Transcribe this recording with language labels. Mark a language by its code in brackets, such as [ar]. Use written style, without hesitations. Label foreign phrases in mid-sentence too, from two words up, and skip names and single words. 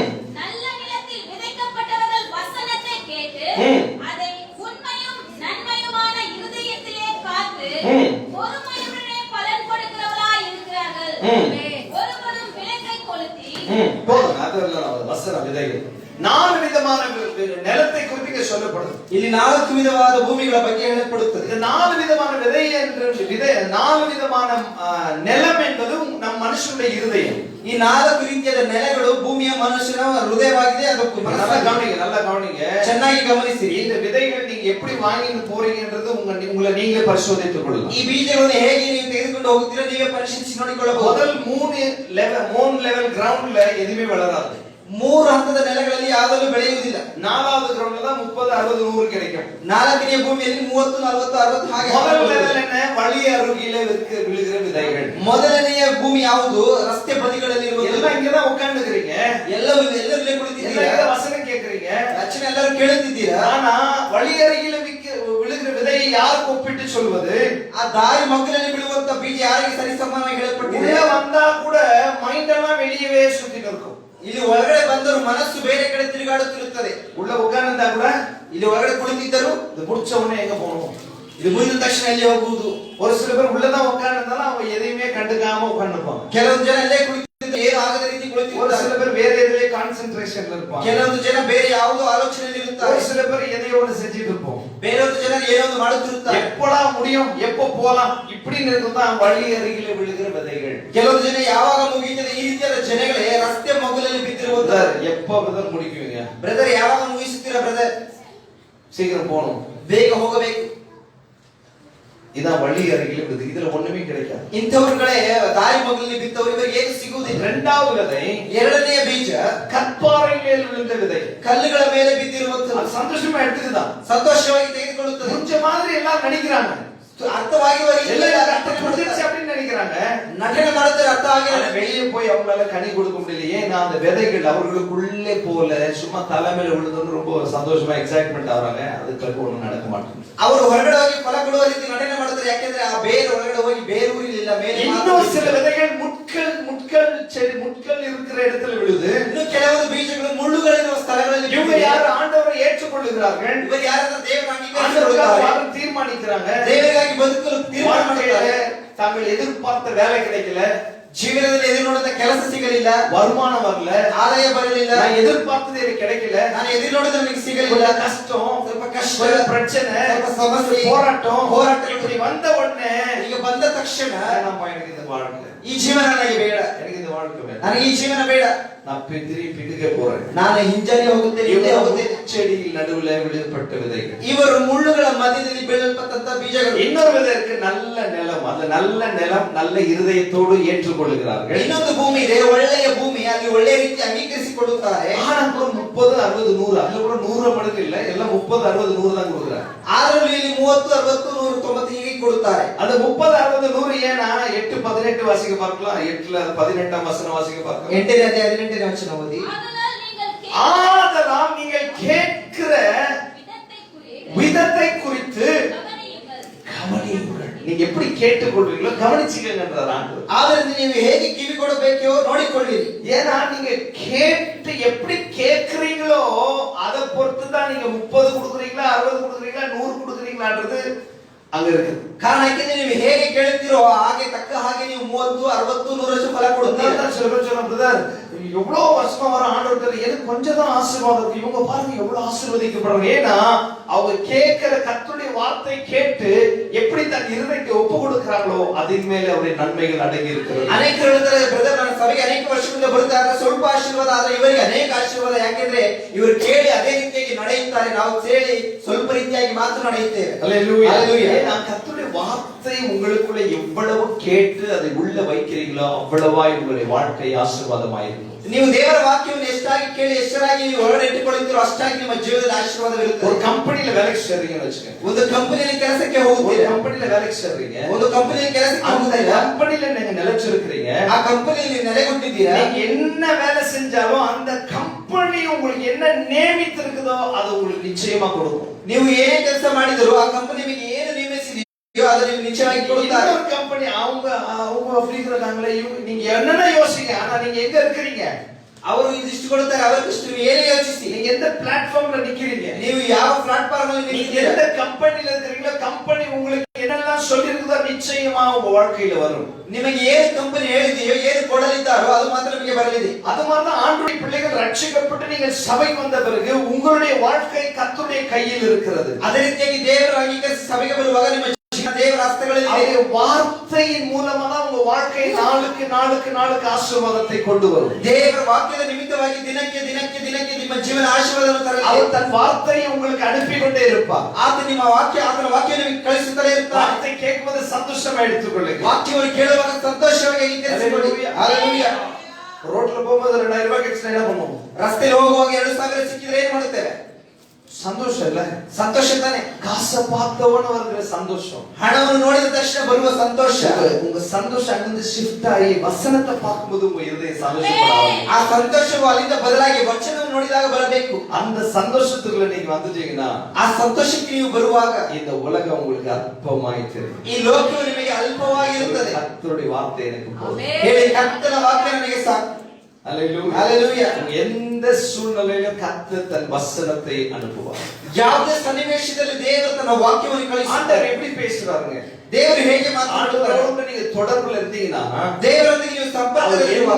[ta] நல்ல நிலத்தில் விதைக்கப்பட்டவர்கள் வசனத்தை கேட்டு அதை உண்மையும் நன்மையுமான இருதயத்திலே காத்து பொறுமையுடனே பலன் கொடுக்கிறவர்களாய் இருக்கிறார்கள். ஒருவரும் விளக்கை கொளுத்தி போதும். அதெல்லாம் வசன விதைகள் 4 விதமான நிலத்தை குறித்து சொல்லப்படுது. [kn] ಇಲ್ಲಿ 4 ವಿಧವಾದ ಭೂಮಿಗಳ ಬಗ್ಗೆ ಹೇಳப்படுತ್ತದೆ. [ta] இந்த 4 விதமான விதை என்று 4 விதமான நிலம் என்பது நம் மனுஷனுடைய இருதயம். [kn] ಈ 4 ರೀತಿಯಾದ ನೆಲೆಗಳು ಭೂಮಿಯ ಮನುಷ್ಯನ ಹೃದಯವಾಗಿದೆ. ಅದಕ್ಕೆ [ta] நல்லா கவனிங்க, [kn] ಚೆನ್ನಾಗಿ ಗಮನಿಸಿರಿ. [ta] இந்த விதைகள் நீங்க எப்படி வாங்கிட்டு போறீங்கன்றது உங்களை நீங்களே பரிசோதித்துக் கொள்ளலாம். [kn] ಈ ಬೀಜಗಳನ್ನು ಹೇಗೆ ನೀವು ತೆಗೆದುಕೊಂಡು ಹೋಗುತ್ತೀರಾ ನೀವೇ ಪರಿಶೀಲಿಸಿ ನೋಡಿಕೊಳ್ಳಬಹುದು. [ta] முதல் 3 [en] level ground [ta] எதுவுமே வளராது. [kn] 3 ಹಂತದ ನೆಲೆಗಳಲ್ಲಿ ಯಾವಾಗಲೂ ಬೆಳೆಯುವುದಿಲ್ಲ. [ta] 4வது கிரவுண்ட்ல தான் 30, 60, 100 கிடைக்கும். [kn] 4ನೇ ಭೂಮಿಯಲ್ಲಿ 30, 40, 60 ಹಾಗೆ. [ta] முதல் லெவல் என்ன? வழி அருகிலே விழுகிற விதைகள். [kn] ಮೊದಲನೆಯ ಭೂಮಿ ಯಾವುದು? ರಸ್ತೆ ಬದಿಗಳಲ್ಲಿ ಇರುವುದು. [ta] எல்லாம் இங்க தான் உட்கார்ந்துக்கிறீங்க. [kn] ಎಲ್ಲರೂ ಇಲ್ಲೇ ಕುಳಿತಿದ್ದೀರಾ. [ta] வசனம் கேக்குறீங்க. [kn] ರಚನೆ ಎಲ್ಲರೂ ಕೇಳುತ್ತಿದ್ದೀರಾ. [ta] ஆனா வழி அருகிலே விழுகிற விதையை யாருக்கு ஒப்பிட்டு சொல்வது? [kn] ಆ ದಾರಿ ಮಗ್ಗಲಲ್ಲಿ ಬೀಳುವಂತ ಬೀಜ ಯಾರಿಗೆ ಸರಿಸಮಾನವಾಗಿ ಹೇಳಲ್ಪಟ್ಟಿದೆ? [ta] உள்ள வந்தா கூட மைண்ட் எல்லாம் வெளியவே சுத்தி நிற்கும். [kn] ಇಲ್ಲಿ ಒಳಗಡೆ ಬಂದರೂ ಮನಸ್ಸು ಬೇರೆ ಕಡೆ ತಿರುಗಾಡುತ್ತಿರುತ್ತದೆ. [ta] உள்ள உட்கார்ந்தா கூட [kn] ಇಲ್ಲಿ ಒಳಗಡೆ ಕುಳಿತಿದ್ದರು [ta] இது முடிச்ச உடனே எங்க போகணும்? [kn] ಇದು ಮುಗಿದ ತಕ್ಷಣ ಎಲ್ಲಿ ಹೋಗುವುದು? [ta] ஒரு சில பேர் உள்ளதான் உட்கார்ந்தாலும் அவங்க எதையுமே கண்டுக்காம உட்கார்ந்துப்பாங்க. [kn] ಕೆಲವೊಂದು ಜನ ಅಲ್ಲೇ ಕುಳಿತಿದ್ದು ಏನು ಆಗದ ರೀತಿ [ta] ஒரு [kn] ಕುಳಿತಿರುತ್ತಾರೆ. [ta] சில பேர் வேற எதிலே கான்சென்ட்ரேஷன்ல இருப்பாங்க. [kn] ಕೆಲವೊಂದು ಜನ ಬೇರೆ ಯಾವುದೋ ಆಲೋಚನೆಯಲ್ಲಿ ಇರುತ್ತಾರೆ. [ta] ஒரு சில பேர் எதையோ ஒன்று செஞ்சிட்டு இருப்போம். [kn] ಬೇರೊಂದು ಜನರು ಏನೋ ಒಂದು ಮಾಡುತ್ತಿರುತ್ತಾರೆ. [ta] எப்படா முடியும், எப்போ போலாம் இப்படின்னு இருக்குதான் வழி அருகிலே விழுகிற விதைகள். [kn] ಕೆಲವೊಂದು ಜನ ಯಾವಾಗ ಮುಗಿಯುತ್ತದೆ ಈ ರೀತಿಯಾದ ಜನಗಳೇ ರಸ್ತೆ ಮಗುಲಲ್ಲಿ ಬಿದ್ದಿರುತ್ತಾರೆ. [ta] எப்போ பிரதர் முடிக்குவீங்க? [kn] ಬ್ರದರ್ ಯಾವಾಗ ಮುಗಿಸುತ್ತೀರಾ ಬ್ರದರ್? [ta] சீக்கிரம் போகணும், [kn] ಬೇಗ ಹೋಗಬೇಕು. [ta] இதான் வழி அருகிலே விழுது. இதுல ஒண்ணுமே கிடைக்காது. [kn] ಇಂಥವರುಗಳೇ ದಾರಿ ಮಗುಲಲ್ಲಿ ಬಿದ್ದವರು ಇವರಿಗೆ ಏನು ಸಿಗುವುದಿಲ್ಲ. [ta] இரண்டாவது விதை, [kn] ಎರಡನೆಯ ಬೀಜ [ta] கற்பாறை மேல் விழுந்த விதை. [kn] ಕಲ್ಲುಗಳ ಮೇಲೆ ಬಿದ್ದಿರುವಂತಹ [ta] சந்தோஷமா எடுத்துக்குதான், [kn] ಸಂತೋಷವಾಗಿ ತೆಗೆದುಕೊಳ್ಳುತ್ತದೆ. [ta] கொஞ்ச மாதிரி எல்லாம் நடிக்கிறாங்க, [kn] ಅರ್ಥವಾಗಿ [ta] அப்படின்னு நினைக்கிறாங்க. [kn] ನಟನೆ ಮಾಡುತ್ತಾರೆ, ಅರ್ಥ ಆಗಿಲ್ಲ. [ta] வெளியே போய் அவங்களால கனி கொடுக்க முடியல. ஏன்னா அந்த விதைகள் அவர்களுக்குள்ளே போல சும்மா தலைமையில விழுதுன்னு ரொம்ப சந்தோஷமா எக்ஸைட்மெண்ட் ஆகிறாங்க. அதுக்கு ஒண்ணும் நடக்க மாட்டேங்குது. [kn] ಅವರು ಹೊರಗಡೆ ಹೋಗಿ ಫಲ ಕೊಡುವ ರೀತಿ ನಟನೆ ಮಾಡುತ್ತಾರೆ. ಯಾಕೆಂದ್ರೆ ಆ ಬೇರೆ ಒಳಗಡೆ ಹೋಗಿ ಬೇರೆ ಊರಿಲಿಲ್ಲ, ಮೇಲೆ [ta] இன்னும் சில விதைகள் முட்கள் இருக்கிற இடத்துல விழுது. [kn] ಇನ್ನು ಕೆಲವೊಂದು ಬೀಜಗಳು ಮುಳ್ಳುಗಳಿರುವ ಸ್ಥಳಗಳಲ್ಲಿ. [ta] இவங்க யார்? ஆண்டவரை ஏற்றுக்கொள்ளுகிறார்கள். [kn] ಇವರು ಯಾರನ್ನ ದೇವರ [ta] அங்கீகரிக்கிறாங்க, தீர்மானிக்கிறாங்க. [kn] ದೇವರಿಗಾಗಿ ಬದುಕಲು ತೀರ್ಮಾನ ಮಾಡುತ್ತಾರೆ. [ta] தாங்கள் எதிர்பார்த்த வேலை கிடைக்கல, [kn] ಜೀವನದಲ್ಲಿ ಎದುರುನೋಡಿದ ಕೆಲಸ ಸಿಗಲಿಲ್ಲ, [ta] வருமானம் வரல, [kn] ಆದಾಯ ಬರಲಿಲ್ಲ, [ta] நான் எதிர்பார்த்தது எனக்கு கிடைக்கல, [kn] ನಾನು ಎದುರುನೋಡಿದ ನನಗೆ ಸಿಗಲಿಲ್ಲ, [ta] கஷ்டம், [kn] ಸ್ವಲ್ಪ ಕಷ್ಟ, [ta] பிரச்சனை, [kn] ಸಮಸ್ಯೆ, [ta] போராட்டம் [kn] ಹೋರಾಟ [ta] இப்படி வந்த உடனே [kn] ಈಗ ಬಂದ ತಕ್ಷಣ [ta] நம்ம எனக்கு இந்த வாழ்க்கை [kn] ಈ ಜೀವನ ನನಗೆ ಬೇಡ, [ta] எனக்கு இந்த வாழ்க்கை வேண்டாம், [kn] ನನಗೆ ಈ ಜೀವನ ಬೇಡ, [ta] நான் பிதுக்க போறேன். [kn] ನಾನು ಹಿಂಜರಿ ಹೋಗುತ್ತೇನೆ, ಹಿಂದೆ ಹೋಗುತ್ತೇನೆ. [ta] செடியில் நடுவுல விழுப்பட்ட விதைகள், [kn] ಇವರು ಮುಳ್ಳುಗಳ ಮಧ್ಯದಲ್ಲಿ ಬೆಳೆಯಲ್ಪಟ್ಟಂತ ಬೀಜಗಳು. [ta] இன்னொரு விதை இருக்கு, நல்ல நிலம். அந்த நல்ல நிலம் நல்ல இருதயத்தோடு ஏற்றுக்கொள்கிறார்கள். [kn] ಇನ್ನೊಂದು ಭೂಮಿ ಇದೆ, ಒಳ್ಳೆಯ ಭೂಮಿ, ಅಲ್ಲಿ ಒಳ್ಳೆಯ ರೀತಿ ಅಂಗೀಕರಿಸಿಕೊಳ್ಳುತ್ತಾರೆ. [ta] ஆனா கூட 30, 60, 100 அதுல கூட 100 மடங்கு இல்ல, எல்லாம் 30, 60, 100 தான் கொடுக்குறாங்க. ಆದರೂ ಇಲ್ಲಿ 30, 60, 100, 90 ಹೀಗೆ ಕೊಡುತ್ತಾರೆ. அந்த 30, 60, 100 ஏன்னா 8, 18 வாசிக்க பார்க்கலாம், 8ல 18ஆம் வசனம் வாசிக்க பார்க்கலாம். [kn] 8ನೇ ಅಧ್ಯಾಯ 18ನೇ ವಚನ ಓದಿ. [ta] ஆதலால் நீங்கள் கேட்கிற விதத்தை குறித்து கவனியுங்கள். நீங்க எப்படி கேட்டுக்கொள்றீங்களோ கவனிச்சுக்கங்கன்றார் ஆண்டவர். [kn] ಆದ್ದರಿಂದ ನೀವು ಹೇಗೆ ಕಿವಿ ಕೊಡಬೇಕೋ ನೋಡಿಕೊಳ್ಳಿರಿ. [ta] ஏன்னா நீங்க கேட்டு எப்படி கேட்கறீங்களோ அதை பொறுத்து தான் நீங்க 30 கொடுக்குறீங்களா, 60 கொடுக்குறீங்களா, 100 கொடுக்குறீங்களான்றது அங்க இருக்கு. ಕಾರಣ ಯಾಕೆಂದ್ರೆ ನೀವು ಹೇಗೆ ಕೇಳುತ್ತೀರೋ ಹಾಗೆ ತಕ್ಕ ಹಾಗೆ ನೀವು 30, 60, 100 ಫಲ ಕೊಡುತ್ತೀರಾ. சில பேர் சொல்றாங்க, பிரதர் எவ்வளவு வருஷமா வர ஆண்டவர் எனக்கு கொஞ்சம் தான் ஆசீர்வாதம் இருக்கு, இவங்க பாருங்க எவ்வளவு ஆசீர்வதிக்கப்படுறாங்க. ஏன்னா அவங்க கேட்கிற கர்த்தருடைய வார்த்தை கேட்டு எப்படி தன் இருதயத்தை ஒப்பு கொடுக்கிறாங்களோ அதன் மேல அவருடைய நன்மைகள் அடங்கி இருக்கிறது. [kn] ಅನೇಕರು ಹೇಳ್ತಾರೆ, ಬ್ರದರ್ ನನ್ನ ಸಭೆಗೆ ಅನೇಕ ವರ್ಷಗಳಿಂದ ಬರ್ತಾರೆ, ಸ್ವಲ್ಪ ಆಶೀರ್ವಾದ ಆದ್ರೆ ಇವರಿಗೆ ಅನೇಕ ಆಶೀರ್ವಾದ. ಯಾಕೆಂದ್ರೆ ಇವರು ಕೇಳಿ ಅದೇ ರೀತಿಯಾಗಿ ನಡೆಯುತ್ತಾರೆ, ನಾವು ಕೇಳಿ ಸ್ವಲ್ಪ ರೀತಿಯಾಗಿ ಮಾತ್ರ ನಡೆಯುತ್ತೇವೆ. [ta] அல்லேலூயா. ஏன்னா கர்த்தருடைய வார்த்தை உங்களுக்குள்ள எவ்வளவு கேட்டு அதை உள்ள வைக்கிறீங்களோ அவ்வளவாய் உங்களுடைய வாழ்க்கை ஆசீர்வாதமாயிருக்கும். [kn] ನೀವು ದೇವರ ವಾಕ್ಯವನ್ನು ಎಷ್ಟಾಗಿ ಕೇಳಿ ಎಷ್ಟರಾಗಿ ನೀವು ಒಳಗಡೆ ಇಟ್ಟುಕೊಳ್ಳುತ್ತೀರೋ ಅಷ್ಟಾಗಿ ನಿಮ್ಮ ಜೀವನದಲ್ಲಿ ಆಶೀರ್ವಾದವಿರುತ್ತದೆ. [ta] ஒரு கம்பெனில வேலைக்கு சேர்றீங்கன்னு வெச்சுக்கங்க. [kn] ಒಂದು ಕಂಪನಿಯಲ್ಲಿ ಕೆಲಸಕ್ಕೆ ಹೋಗುತ್ತೀರಾ, [ta] ஒரு கம்பெனில வேலைக்கு சேர்றீங்க, [kn] ಒಂದು ಕಂಪನಿಯಲ್ಲಿ ಕೆಲಸಕ್ಕೆ [ta] அந்த [kn] ಹೋಗುತ್ತೀರಾ, [ta] கம்பெனில நீங்க நிலைச்சிருக்கீங்க, [kn] ಆ ಕಂಪನಿಯಲ್ಲಿ ನೆಲೆಗೊಂಡಿದ್ದೀರಾ. [ta] நீங்க என்ன வேலை செஞ்சாலும் அந்த கம்பெனி உங்களுக்கு என்ன நியமித்திருக்குதோ அது உங்களுக்கு நிச்சயமா கொடுக்கும். [kn] ನೀವು ಏನೇ ಕೆಲಸ ಮಾಡಿದರೂ ಆ ಕಂಪನಿ ನಿಮಗೆ ಏನು ನೇಮಿಸಿದೆಯೋ ಅದು ನೀವು ನಿಶ್ಚಯವಾಗಿ ಕೊಡುತ್ತಾರೆ. [ta] இன்னொரு கம்பெனி அவங்க அப்படி இருக்கிறாங்களே, நீங்க என்னென்ன யோசிங்க, ஆனா நீங்க எங்க இருக்கிறீங்க? [kn] ಅವರು ಇದಿಷ್ಟು ಕೊಡುತ್ತಾರೆ, ಅವರಿಷ್ಟು ನೀವು ಏನೇ ಯೋಚಿಸಿ. [ta] நீங்க எந்த பிளாட்ஃபார்ம்ல நிக்கிறீங்க, [kn] ನೀವು ಯಾವ ಪ್ಲಾಟ್ಫಾರ್ಮ್ ಅಲ್ಲಿ [ta] நீங்க [kn] ನಿಂತಿದ್ದೀರಾ, [ta] எந்த கம்பெனில இருக்கீங்களோ கம்பெனி உங்களுக்கு என்னெல்லாம் சொல்லி இருக்குதோ நிச்சயமா உங்க வாழ்க்கையில வரும். [kn] ನಿಮಗೆ ಏನು ಕಂಪನಿ ಹೇಳಿದೆಯೋ ಏನು ಕೊಡಲಿದ್ದಾರೋ ಅದು ಮಾತ್ರ ನಿಮಗೆ ಬರಲಿದೆ. [ta] அது மாதிரி தான் ஆண்டவருடைய பிள்ளைகள் ரட்சிக்கப்பட்டு நீங்கள் சபைக்கு வந்த பிறகு உங்களுடைய வாழ்க்கை கர்த்தருடைய கையில் இருக்கிறது. [kn] ಅದೇ ರೀತಿಯಾಗಿ ದೇವರ ಅಂಗೀಕರಿಸಿ ಸಭೆಗೆ ಬರುವಾಗ ನಿಮ್ಮ ದೇವರ ಹಸ್ತಗಳಲ್ಲಿ [ta] அவருடைய வார்த்தையின் மூலமா தான் உங்க வாழ்க்கை நாளுக்கு நாளுக்கு நாளுக்கு ஆசீர்வாதத்தை கொண்டு வரும். [kn] ದೇವರ ವಾಕ್ಯದ ನಿಮಿತ್ತವಾಗಿ ದಿನಕ್ಕೆ ದಿನಕ್ಕೆ ದಿನಕ್ಕೆ ನಿಮ್ಮ ಜೀವನ ಆಶೀರ್ವಾದವನ್ನು ತರಲಿ. [ta] அவர் தன் வார்த்தையை உங்களுக்கு அனுப்பி கொண்டே இருப்பார். [kn] ಆತನ ನಿಮ್ಮ ವಾಕ್ಯ, ಆತನ ವಾಕ್ಯ ನಿಮಗೆ ಕಳಿಸುತ್ತಲೇ ಇರ್ತಾನೆ. [ta] வார்த்தை கேட்பது சந்தோஷமா எடுத்துக்கொள்ளுங்க. [kn] ವಾಕ್ಯವನ್ನು ಕೇಳುವಾಗ ಸಂತೋಷವಾಗಿ ಅಂಗೀಕರಿಸಿಕೊಳ್ಳಿ. [ta] ஹalleluya. ரோட்ல போகும்போது 2000 ரூபாய் கிடைச்சா என்ன பண்ணுவோம்? [kn] ರಸ್ತೆಯಲ್ಲಿ ಹೋಗುವಾಗ 2000 ಸಿಕ್ಕಿದ್ರೆ ಏನು ಮಾಡುತ್ತೇವೆ? [ta] சந்தோஷம் இல்ல? [kn] ಸಂತೋಷ ತಾನೆ. [ta] காசை பார்த்தவன வருகிற சந்தோஷம், [kn] ಹಣವನ್ನು ನೋಡಿದ ತಕ್ಷಣ ಬರುವ ಸಂತೋಷ, [ta] உங்க சந்தோஷம் அங்கிருந்து ஷிஃப்ட் ஆகி வசனத்தை பார்க்கும்போது உங்க இதயம் சந்தோஷப்படாது. [kn] ಆ ಸಂತೋಷವು ಅಲ್ಲಿಂದ ಬದಲಾಗಿ ವಚನವನ್ನು ನೋಡಿದಾಗ ಬರಬೇಕು. [ta] அந்த சந்தோஷத்துக்குள்ள நீங்க வந்துட்டீங்கன்னா [kn] ಆ ಸಂತೋಷಕ್ಕೆ ನೀವು ಬರುವಾಗ [ta] இந்த உலகம் உங்களுக்கு அற்பமாய் தெரியும். [kn] ಈ ಲೋಕವು ನಿಮಗೆ ಅಲ್ಪವಾಗಿರುತ್ತದೆ. [ta] கர்த்தருடைய வார்த்தை எனக்கு போதும். [kn] ಹೇಳಿ, ಕರ್ತನ ವಾಕ್ಯ ನನಗೆ ಸಾಕು. [ta] ஹalleluya. ஹalleluya. எந்த சூழ்நிலையிலும் கர்த்தர் தன் வசனத்தை அனுப்புவார். [kn] ಯಾವುದೇ ಸನ್ನಿವೇಶದಲ್ಲಿ ದೇವರು ತನ್ನ ವಾಕ್ಯವನ್ನು ಕಳಿಸುತ್ತಾನೆ. [ta] ஆண்டவர் எப்படி பேசுறாருங்க? [kn] ದೇವರು ಹೇಗೆ ಮಾತನಾಡುತ್ತಾರೆ? [ta] ஆண்டவரோட நீங்க தொடர்புல இருந்தீங்கன்னா [kn] ದೇವರೊಂದಿಗೆ ನೀವು ಸಂಪರ್ಕದಲ್ಲಿ ಇರುವಾಗ